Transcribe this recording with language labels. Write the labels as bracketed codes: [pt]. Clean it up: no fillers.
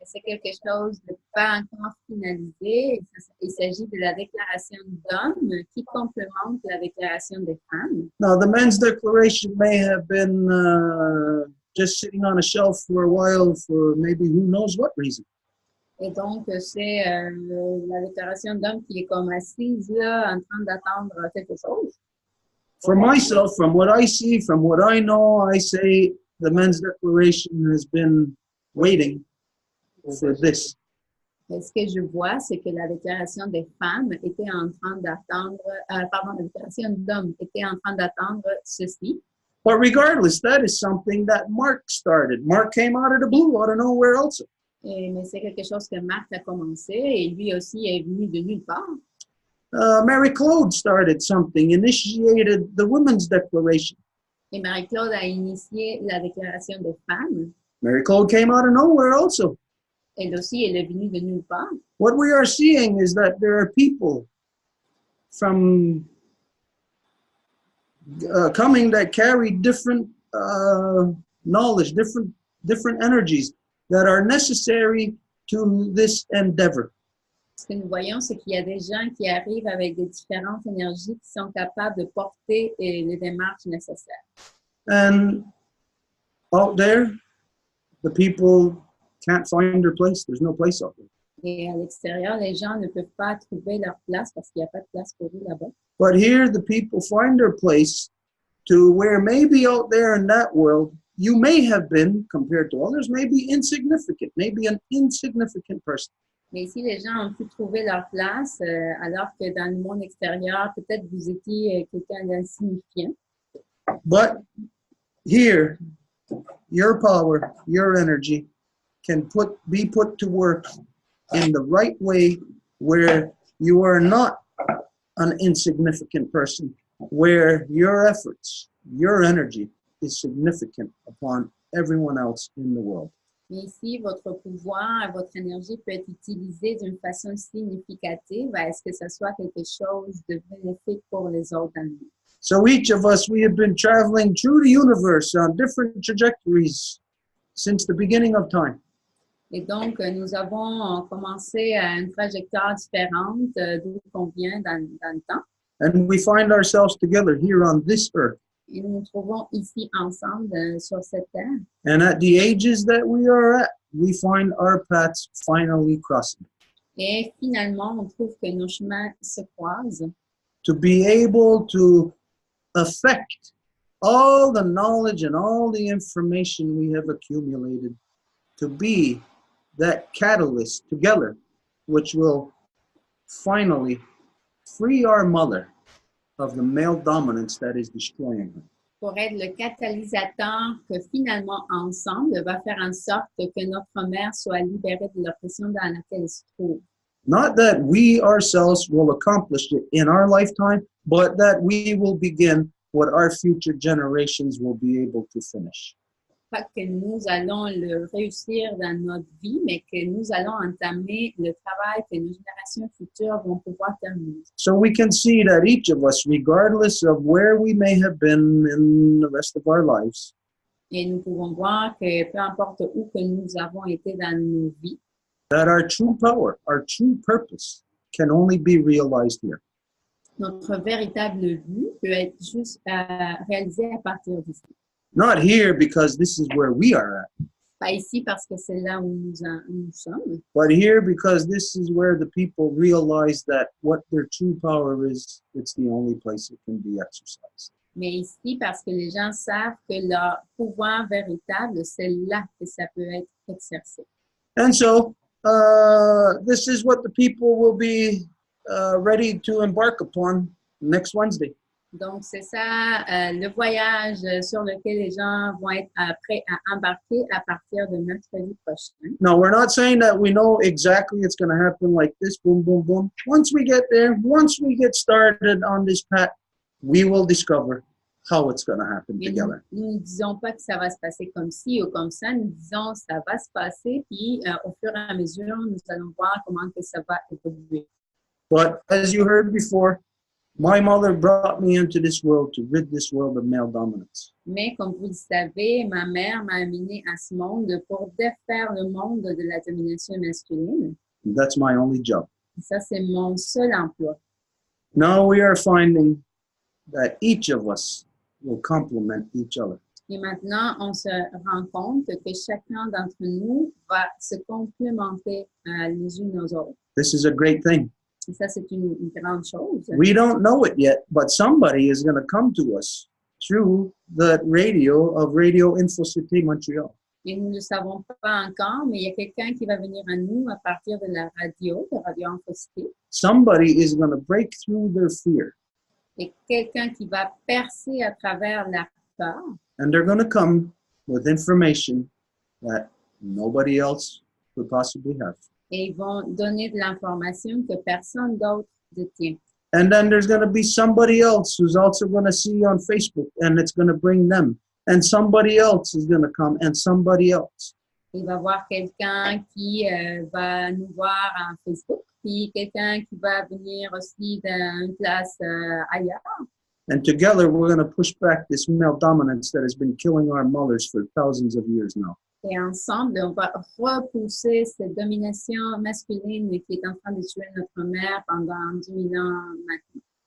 [fr] C'est quelque chose de pas encore finalisé. Il s'agit de la déclaration d'hommes qui complémente la déclaration des femmes. [en] Now, the men's declaration may have been just sitting on a shelf for a while for maybe who knows what reason. [fr] Et donc, c'est la déclaration d'homme qui est comme assise là, en train d'attendre quelque chose. [en] For myself, from what I see, from what I know, I say the men's declaration has been waiting for this. [fr] Et ce que je vois, c'est que la déclaration des femmes était en train d'attendre, pardon, la déclaration d'hommes était en train d'attendre ceci. [en] But regardless, that is something that Mark started. Mark came out of the blue, out of nowhere also. [fr] Mais c'est quelque chose que Marc a commencé et lui aussi est venu de nulle part. [en] Marie-Claude started something, initiated the women's declaration. [fr] Et Marie-Claude a initié la déclaration des femmes. [en] Marie-Claude came out of nowhere also. [fr] Elle aussi, elle est venue de nulle part. [en] What we are seeing is that there are people from coming that carry different knowledge, different energies that are necessary to this endeavor. [fr] Ce que nous voyons, c'est qu'il y a des gens qui arrivent avec des différentes énergies qui sont capables de porter les démarches nécessaires. [en] And out there, the people can't find their place. There's no place out there. [fr] Et à l'extérieur, les gens ne peuvent pas trouver leur place parce qu'il n'y a pas de place pour eux là-bas. [en] But here, the people find their place to where maybe out there in that world, you may have been, compared to others, maybe insignificant, maybe an insignificant person. [fr] Mais ici, les gens ont pu trouver leur place, alors que dans le monde extérieur, peut-être vous étiez quelqu'un d'insignifiant. [en] But here, your power, your energy can be put to work in the right way where you are not an insignificant person, where your efforts, your energy is significant upon everyone else in the world. [fr] Mais ici, votre pouvoir, votre énergie peut être utilisée d'une façon significative à ce que ce soit quelque chose de bénéfique pour les autres dans le monde. [en] So each of us, we have been traveling through the universe on different trajectories since the beginning of time. [fr] Et donc, nous avons commencé à une trajectoire différente d'où on vient dans le temps. [en] And we find ourselves together here on this earth. [fr] Et nous nous trouvons ici ensemble sur cette terre. [en] And at the ages that we are at, we find our paths finally crossing. [fr] Et finalement, on trouve que nos chemins se croisent. [en] To be able to affect all the knowledge and all the information we have accumulated, to be that catalyst together, which will finally free our mother of the male dominance that is destroying her. [fr] Pour être le catalyseur que finalement, ensemble, va faire en sorte que notre mère soit libérée de l'oppression dans laquelle elle se trouve. [en] Not that we ourselves will accomplish it in our lifetime, but that we will begin what our future generations will be able to finish. [fr] Pas que nous allons le réussir dans notre vie, mais que nous allons entamer le travail que nos générations futures vont pouvoir terminer. [en] So we can see that each of us, regardless of where we may have been in the rest of our lives, [fr] Et nous pouvons voir que peu importe où que nous avons été dans nos vies, [en] that our true power, our true purpose can only be realized here. [fr] notre véritable but peut être juste réalisé à partir d'ici. [en] Not here because this is where we are at, [fr] Pas ici parce que c'est là où nous sommes, [en] but here because this is where the people realize that what their true power is, it's the only place it can be exercised. [fr] mais ici parce que les gens savent que leur pouvoir véritable, c'est là que ça peut être exercé. [en] And so this is what the people will be ready to embark upon next Wednesday. [fr] Donc, c'est ça le voyage sur lequel les gens vont être prêts à embarquer à partir de mercredi prochain. [en] Now, we're not saying that we know exactly it's going to happen like this, boom, boom, boom. Once we get there, once we get started on this path, we will discover how it's going to happen [fr] Mais [en] together. [fr] nous ne disons pas que ça va se passer comme ci ou comme ça. Nous disons ça va se passer, puis au fur et à mesure, nous allons voir comment que ça va évoluer. [en] But as you heard before, my mother brought me into this world to rid this world of male dominance. [fr] Mais comme vous le savez, ma mère m'a amené à ce monde pour défaire le monde de la domination masculine. [en] And that's my only job. [fr] Et ça, c'est mon seul emploi. [en] Now we are finding that each of us will complement each other. [fr] Et maintenant, on se rend compte que chacun d'entre nous va se complémenter les unes aux autres. [en] This is a great thing. [fr] Et ça, c'est une grande chose. [en] We don't know it yet, but somebody is going to come to us through the radio of Radio Info Cité Montreal. [fr] Et nous ne le savons pas encore, mais il y a quelqu'un qui va venir à nous à partir de la radio, de Radio Infocité. [en] Somebody is going to break through their fear. [fr] Et quelqu'un qui va percer à travers la peur. [en] And they're going to come with information that nobody else could possibly have. [fr] Et ils vont donner de l'information que personne d'autre détient. [en] And then there's going to be somebody else who's also going to see on Facebook, and it's going to bring them. And somebody else is going to come, and somebody else. [fr] Il va y avoir quelqu'un qui va nous voir en Facebook, puis quelqu'un qui va venir aussi d'une place ailleurs. [en] And together we're going to push back this male dominance that has been killing our mothers for thousands of years now. [fr] Et ensemble, on va repousser cette domination masculine qui est en train de tuer notre mère pendant 2000 ans maintenant.